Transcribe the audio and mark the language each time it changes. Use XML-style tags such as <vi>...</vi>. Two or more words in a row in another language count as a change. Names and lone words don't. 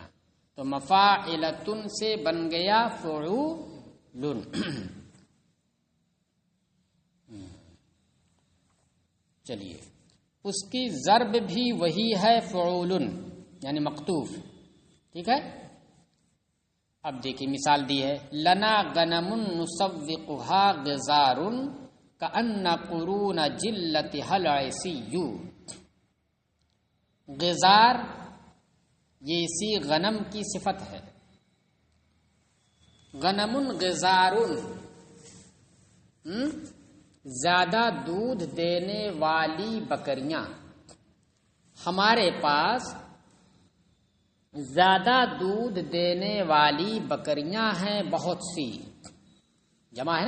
<ur>تو مفاعلتن سے بن گیا فعولن۔ چلیے اس کی ضرب بھی وہی ہے فعولن، یعنی مقطوف۔ ٹھیک ہے، اب دیکھیے مثال دی ہے،</ur> <ar>لنا غنم نسوقها غزار کأن قرون جلتها العیسی۔</ar> <ur>غزار یہ اسی غنم کی صفت ہے۔ غنم غزار، زیادہ دودھ دینے والی بکریاں۔ ہمارے پاس زیادہ دودھ دینے والی بکریاں ہیں بہت سی، جمع ہے نا؟</ur>